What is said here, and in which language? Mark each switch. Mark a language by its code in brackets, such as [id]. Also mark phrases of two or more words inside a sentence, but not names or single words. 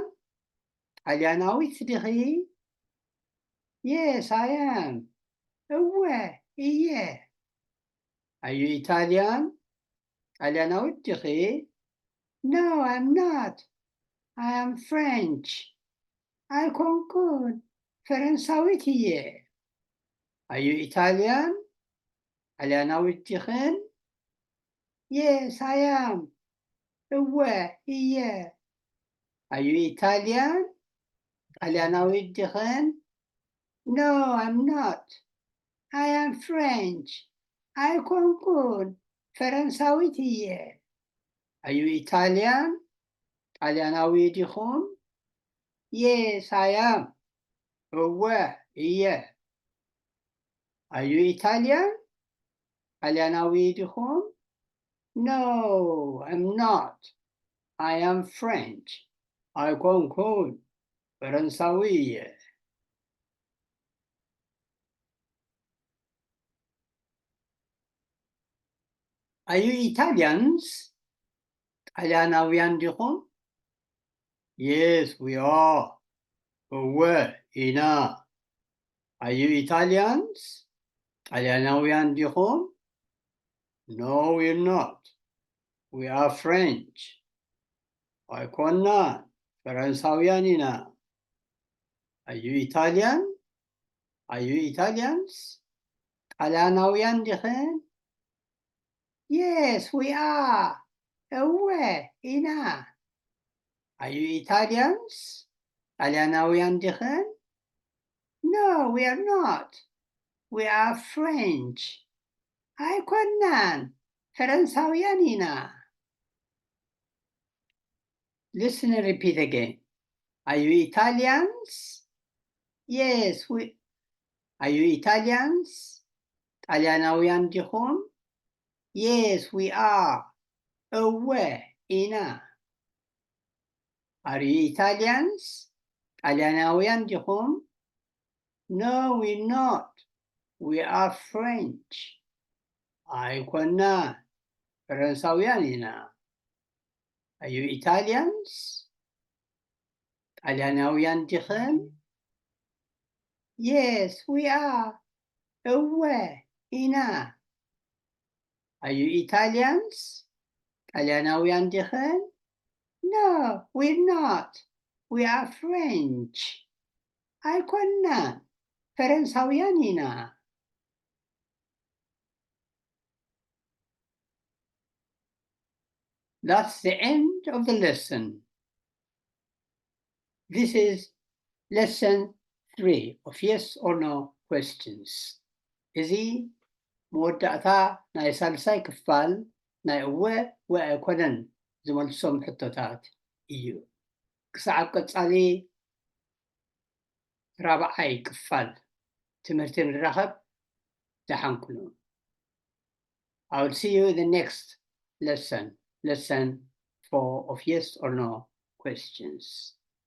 [ti] ጣልያናዊት ዲኺ? [en] Yes, I am. [ti] እወ እየ [en] Are you Italian? [ti] ጣልያናዊት ዲኺ? [en] No, I'm not. I am French. [ti] አይኮንኩን ፈረንሳዊት እየ [en] Are you Italian? [ti] ጣልያናዊት ዲኽን? [en] Yes, I am. [ti] እወ እየ [en] Are you Italian? [ti] ጣልያናዊት ዲኽን? [en] No, I'm not. I am French. [ti] አይኮንኩን ፈረንሳዊት እየ [en] Are you Italian? [ti] ጣልያናዊ ዲኹም? [en] Yes, I am. [ti] እወ እየ [en] Are you Italian? [ti] ጣልያናዊ ዲኹም? [en] No, I'm not. I am French. [ti] አይኮንኩን ፈረንሳዊ እየ [en] Are you Italians? [ti] ጣልያናውያን ዲኹም? [en] Yes, we are. [ti] እወ ኢና [en] Are you Italians? [ti] ጣልያናውያን ዲኹም? [en] No, we're not. We are French. [ti] አይኮናን ፈረንሳውያን ኢና [en] Are you Italian? Are you Italians? [ti] ጣልያናውያን ዲኽን? [en] Yes, we are. [ti] እወ ኢና [en] Are you Italians? [ti] ጣልያናውያን ዲኽን? [en] No, we are not. We are French. [ti] አይኮናን ፈረንሳውያን ኢና [en] Listen and repeat again. Are you Italians? Yes, we. Are you Italians? [ti] ጣሊያናውያን ዲኹም? [en] Yes, we are. [ti] እወ ኢና። [en] Are you Italians? [ti] ጣሊያናውያን ዲኹም? [en] No, we're not. We are French. [ti] ኣይኮናን፣ ፈረንሳውያን ኢና። [en] Are you Italians? [ti] ጣሊያናውያን ዲኽን? [en] Yes, we are. [ti] እወ ኢና። [en] Are you Italians? [ti] ጣሊያናውያን ዲኽን? [en] No, we're not. We are French. [ti] ኣይኮናን፣ ፈረንሳውያን ኢና። [en] That's the end of the lesson. This is lesson 3 of yes or no questions. [ti] እዚ መወዳእታ ናይ ሳልሳይ ክፋል ናይ እወ ወአይኮነን ዝመልሶም ሕቶታት እዩ። ክሳብ ቀጻሊ ራብዓይ ክፋል ትምህርቲ ንራኸብ ደሓንኩኑ። [en] I will see you in the next lesson, lesson 4 of yes or no questions.